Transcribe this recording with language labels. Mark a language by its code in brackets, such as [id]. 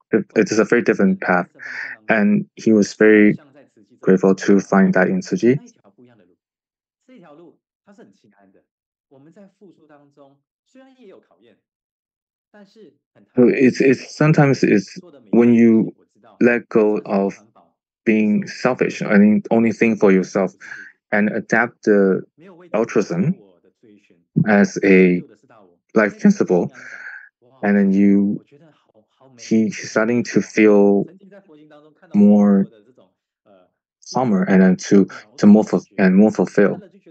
[en] It is a very different path, and he was very grateful to find that in Suji. [zh] 这条路它是很清安的。我们在付出当中，虽然也有考验，但是很 [en] So it's sometimes it's when you let go of being selfish, I mean, only think for yourself, and adapt the altruism as a life principle, and then he's starting to feel more calmer and then to more fulfilled.